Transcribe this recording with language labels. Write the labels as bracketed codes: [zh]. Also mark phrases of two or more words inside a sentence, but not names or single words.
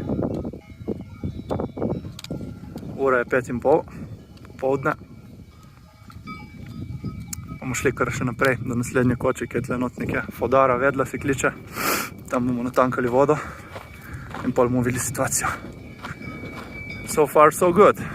[sl] Ura je 5:30, popoldne. Bomo šli kar še naprej do naslednje koče, ki je tle not nekje Fodara, Vedla se kliče. Tam bomo natankali vodo in pol bomo videli situacijo. [en] So far, so good.